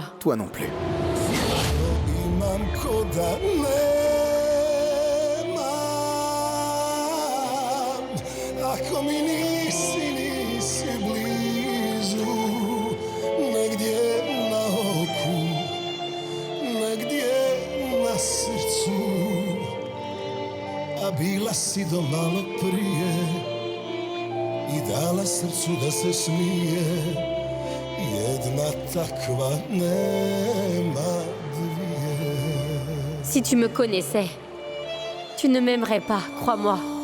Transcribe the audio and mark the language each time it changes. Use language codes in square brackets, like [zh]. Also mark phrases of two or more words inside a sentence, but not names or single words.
[fr] Toi non plus. [hr] Ako mi nisi blizu, negdje na oku, negdje na srcu, a bila si do malo prije i dala srcu da se smije, jedna takva nema dvije. [fr] Si tu me connaissais, tu ne m'aimerais pas, crois-moi.